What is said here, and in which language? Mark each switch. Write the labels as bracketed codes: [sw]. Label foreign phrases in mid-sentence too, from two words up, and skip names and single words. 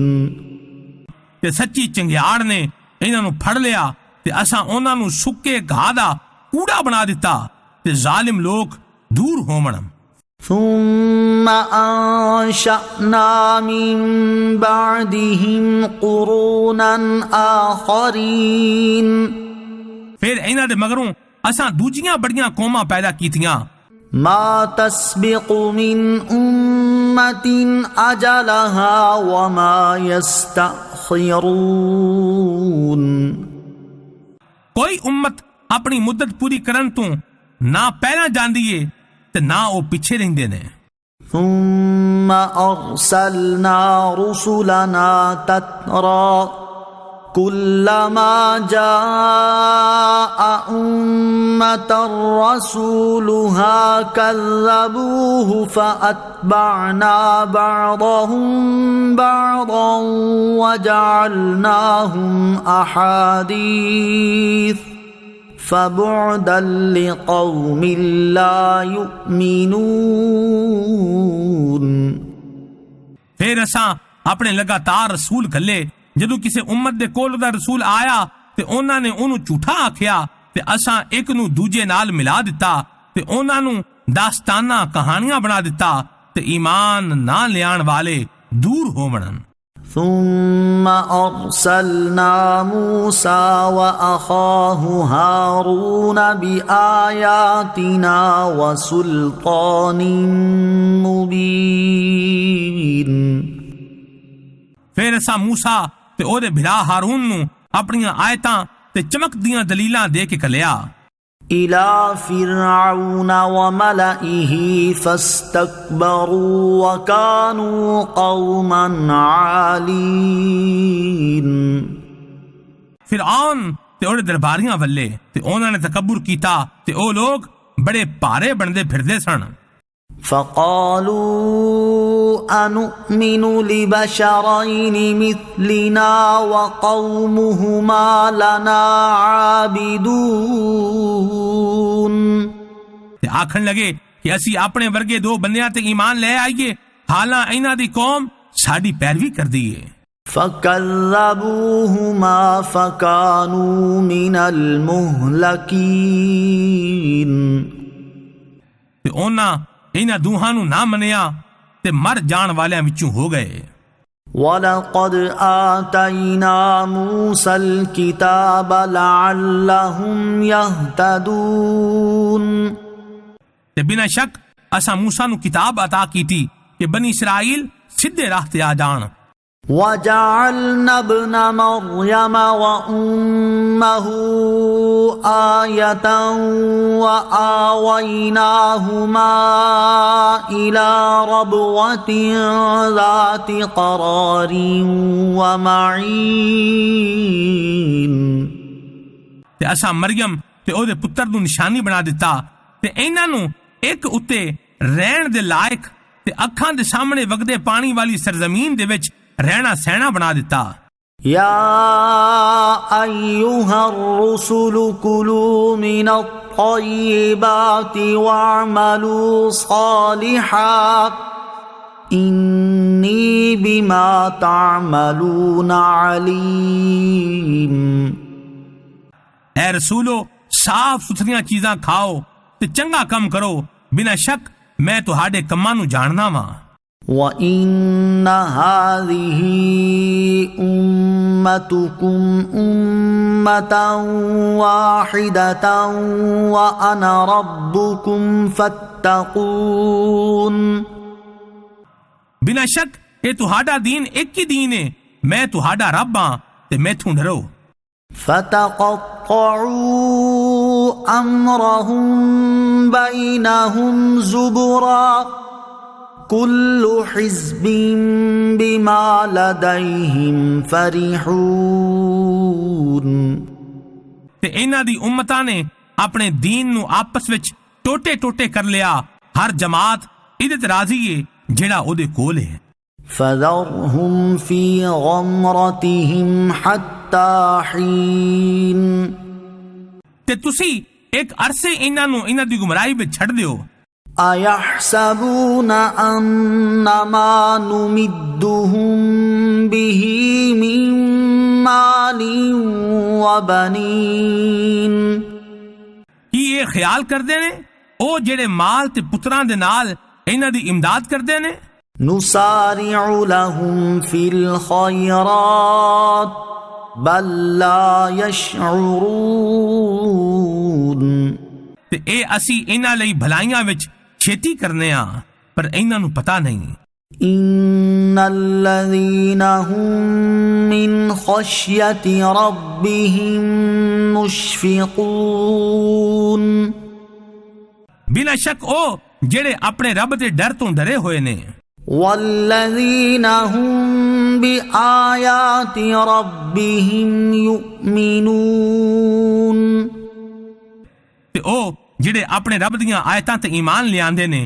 [pa] ਤੇ ਸੱਚੀ ਚੰਗਿਆੜ ਨੇ ਇਨ੍ਹਾਂ ਨੂੰ ਫੜ ਲਿਆ ਤੇ ਅਸਾਂ ਉਨ੍ਹਾਂ ਨੂੰ ਸੁੱਕੇ ਘਾਹ ਦਾ ਕੂੜਾ ਬਣਾ ਦਿੱਤਾ ਤੇ ਜ਼ਾਲਮ ਲੋਕ ਦੂਰ ਹੋਵਣ। [ar] ثم أنشأنا من بعدهم قرونا آخرين। [pa] ਫਿਰ ਇਨ੍ਹਾਂ ਦੇ ਮਗਰੋਂ ਅਸਾਂ ਦੂਜੀਆਂ ਬੜੀਆਂ ਕੌਮਾਂ ਪੈਦਾ ਕੀਤੀਆਂ। [ar] ما تسبق من أمة أجلها وما يستأخرون। [pa] ਕੋਈ ਉੱਮਤ ਆਪਣੀ ਮੁੱਦਤ ਪੂਰੀ ਕਰਨ ਤੋਂ ਨਾ ਪਹਿਲਾਂ ਜਾਂਦੀ ਹੈ ਤੇ ਨਾ ਉਹ ਪਿੱਛੇ ਰਹਿੰਦੇ ਨੇ। [ar] ثم أرسلنا رسلنا تترى كلما جاء أمة رسولها كذبوه فأتبعنا بعضهم بعضا وجعلناهم أحاديث فبعدا لقوم لا يؤمنون। [pa] ਫਿਰ ਅਸਾਂ ਆਪਣੇ ਲਗਾਤਾਰ ਰਸੂਲ ਘੱਲੇ। ਜਦੋਂ ਕਿਸੇ ਉੱਮਤ ਦੇ ਕੋਲ ਦਾ ਰਸੂਲ ਆਇਆ ਤੇ ਉਨ੍ਹਾਂ ਨੇ ਉਹਨੂੰ ਝੂਠਾ ਆਖਿਆ ਤੇ ਅਸਾਂ ਇੱਕ ਨੂੰ ਦੂਜੇ ਨਾਲ ਮਿਲਾ ਦਿੱਤਾ ਤੇ ਉਨ੍ਹਾਂ ਨੂੰ ਦਾਸਤਾਨਾਂ ਕਹਾਣੀਆਂ ਬਣਾ ਦਿੱਤਾ ਤੇ ਈਮਾਨ ਨਾ ਲਿਆਉਣ ਵਾਲੇ ਦੂਰ ਹੋਵਣ। [ar] ثم أرسلنا موسى وأخاه هارون بآياتنا وسلطان مبين। [pa] ਫਿਰ ਅਸਾਂ ਮੂਸਾ ਤੇ ਉਹਦੇ ਭਰਾ ਹਾਰੂਨ ਨੂੰ ਆਪਣੀਆਂ ਆਇਤਾਂ ਤੇ ਚਮਕਦੀਆਂ ਦਲੀਲਾਂ ਦੇ ਕੇ ਘੱਲਿਆ। [ar] إلى فرعون وملئه فاستكبروا وكانوا قوما عالين। [pa] ਫ਼ਿਰਔਨ ਤੇ ਉਹਦੇ ਦਰਬਾਰੀਆਂ ਵੱਲ ਤੇ ਉਨ੍ਹਾਂ ਨੇ ਤਕੱਬੁਰ ਕੀਤਾ ਤੇ ਉਹ ਲੋਕ ਬੜੇ ਭਾਰੇ ਬਣਦੇ ਫਿਰਦੇ ਸਨ। [ar] فقالوا أنؤمن لبشرين مثلنا وقومهما لنا عابدون। [pa] ਤੇ ਆਖਣ ਲੱਗੇ ਕਿ ਅਸੀਂ ਆਪਣੇ ਵਰਗੇ ਦੋ ਬੰਦਿਆਂ ਤੇ ਈਮਾਨ ਲੈ ਆਈਏ ਹਾਲਾਂ ਇਨ੍ਹਾਂ ਦੀ ਕੌਮ ਸਾਡੀ ਪੈਰਵੀ ਕਰਦੀ ਹੈ। [ar] فكذبوهما فكانوا من المهلكين। [pa] ਤੇ ਉਨ੍ਹਾਂ ਇਨ੍ਹਾਂ ਦੋਹਾਂ ਨੂੰ ਨਾ ਮੰਨਿਆ ਤੇ ਮਰ ਜਾਣ ਵਾਲਿਆਂ ਵਿੱਚੋਂ ਹੋ ਗਏ। [ar] ولقد آتينا موسى الكتاب لعلهم يهتدون। [pa] ਤੇ ਬਿਨਾਂ ਸ਼ੱਕ ਅਸਾਂ ਮੂਸਾ ਨੂੰ ਕਿਤਾਬ ਅਤਾ ਕੀਤੀ ਕਿ ਬਨੀ ਇਸਰਾਈਲ ਸਿੱਧੇ ਰਾਹ ਤੇ ਆ ਜਾਣ। [ar] وجعلنا ابن مريم وأمه آية وآويناهما إلى ربوة ذات قرار ومعين। [pa] ਤੇ ਅਸਾਂ ਮਰੀਅਮ ਤੇ ਉਹਦੇ ਪੁੱਤਰ ਨੂੰ ਨਿਸ਼ਾਨੀ ਬਣਾ ਦਿੱਤਾ ਤੇ ਇਨ੍ਹਾਂ ਨੂੰ ਇੱਕ ਉੱਤੇ ਰਹਿਣ ਦੇ ਲਾਇਕ ਤੇ ਅੱਖਾਂ ਦੇ ਸਾਹਮਣੇ ਵਗਦੇ ਪਾਣੀ ਵਾਲੀ ਸਰਜ਼ਮੀਨ ਦੇ ਵਿੱਚ ਰਹਿਣਾ ਸਹਿਣਾ ਬਣਾ ਦਿੱਤਾ। [ar] يا أيها الرسل كلوا من الطيبات واعملوا صالحا إني بما تعملون عليم। [pa] ਐ ਰਸੂਲੋ ਸਾਫ਼ ਸੁਥਰੀਆਂ ਚੀਜ਼ਾਂ ਖਾਓ ਤੇ ਚੰਗਾ ਕੰਮ ਕਰੋ ਬਿਨਾਂ ਸ਼ੱਕ ਮੈਂ ਤੁਹਾਡੇ ਕੰਮਾਂ ਨੂੰ ਜਾਣਨਾ ਵਾਂ। [ar] وإن هذه أمتكم أمة واحدة وأنا ربكم فاتقون। [pa] ਬਿਨਾਂ ਸ਼ੱਕ ਇਹ ਤੁਹਾਡਾ ਦੀਨ ਇੱਕ ਹੀ ਦੀਨ ਹੈ ਮੈਂ ਤੁਹਾਡਾ ਰੱਬ ਹਾਂ ਤੇ ਮੈਥੋਂ ਡਰੋ। [ar] فتقطعوا أمرهم بينهم زبرا كل حزب بما لديهم فرحون। [pa] ਤੇ ਇਨ੍ਹਾਂ ਦੀ ਉੱਮਤਾਂ ਨੇ ਆਪਣੇ ਦੀਨ ਨੂੰ ਆਪਸ ਵਿੱਚ ਟੋਟੇ ਟੋਟੇ ਕਰ ਲਿਆ ਹਰ ਜਮਾਤ ਇਹਦੇ ਤੇ ਰਾਜ਼ੀ ਏ ਜਿਹੜਾ ਉਹਦੇ ਕੋਲ ਹੈ। [ar] فذرهم في غمرتهم حتى حين [pa] ਤੇ ਤੁਸੀਂ ਇੱਕ ਅਰਸੇ ਇਹਨਾਂ ਦੀ ਗੁੰਮਰਾਹੀ ਵਿੱਚ ਛੱਡ ਦਿਓ। [ar] أيحسبون أنما نمدهم به من مال وبنين [pa] ਕੀ ਇਹ ਖਿਆਲ ਕਰਦੇ ਨੇ ਉਹ ਜਿਹੜੇ ਮਾਲ ਤੇ ਪੁੱਤਰਾਂ ਦੇ ਨਾਲ ਇਹਨਾਂ ਦੀ ਇਮਦਾਦ ਕਰਦੇ ਨੇ? [ar] نسارع لهم في الخيرات بل لا يشعرون [pa] ਤੇ ਇਹ ਅਸੀਂ ਇਹਨਾਂ ਲਈ ਭਲਾਈਆਂ ਵਿੱਚ ਛੇਤੀ ਕਰਨੇ ਆ ਪਰ ਇਹਨਾਂ ਨੂੰ ਪਤਾ ਨਹੀਂ। [ar] إن الذين هم من خشية ربهم مشفقون [pa] ਬਿਨਾਂ ਸ਼ੱਕ ਉਹ ਜਿਹੜੇ ਆਪਣੇ ਰੱਬ ਦੇ ਡਰ ਤੋਂ ਡਰੇ ਹੋਏ ਨੇ। [ar] والذين هم بآيات ربهم يؤمنون [pa] ਤੇ ਉਹ ਜਿਹੜੇ ਆਪਣੇ ਰੱਬ ਦੀਆਂ ਆਇਤਾਂ ਤੇ ਈਮਾਨ ਲਿਆਂਦੇ ਨੇ।